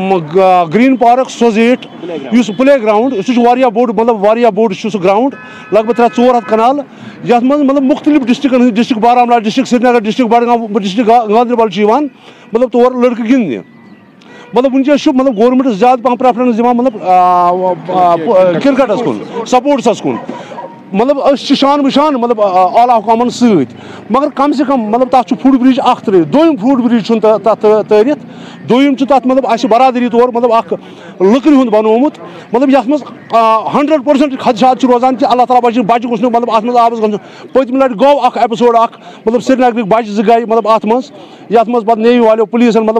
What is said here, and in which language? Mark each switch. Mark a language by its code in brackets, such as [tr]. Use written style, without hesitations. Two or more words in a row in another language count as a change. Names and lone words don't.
[ks] گریٖن پارک سوزیٹ یُس [en] play ground [ks] سُہ چھُ واریاہ بوٚڑ مطلب واریاہ بوٚڑ چھُ سُہ گراوُنڈ لگ بگ 300-400 کنال یتھ منٛز مطلب مُختٔلِف ڈسٹرکن ہٕنٛدۍ ڈسٹرک بارہمولہ ڈسٹرک سرینگر ڈسٹرک بڈگام ڈسٹرک گاندربل چھِ یِوان مطلب تور لڑکہٕ گِنٛدنہِ مطلب ونکس مطلب گورمنٹ زیادہ پہم پریفرنس دِوان مطلب کرکٹس کن سپورٹسس کن مطلب شان بشان مطلب اعلیٰ حکامن ست مگر کم سے کم مطلب تک [en] foot bridge [ks] اخ ترٛٲیِتھ دوٚیِم [en] foot bridge [ks] تَتھ تٲرِتھ دوٚیِم چھُ تَتھ مطلب اَسہِ برادری طور مطلب اکھ لٔکرِ ہُنٛد بنومُت مطلب یتھ منٛز 100% خدشات چھِ روزان کہِ اللہ تعالیٰ بچہِ بچہِ گوٚژھ نہٕ مطلب اتھ منٛز آبس گژھُن پٔتمہِ لٹہِ گوٚو اکھ ایپِسوڈ اکھ مطلب سرینگرٕکۍ بچہِ زٕ گٔے مطلب اتھ منٛز یتھ منٛز پتہٕ نیوی والیو پُلیٖسن مطلب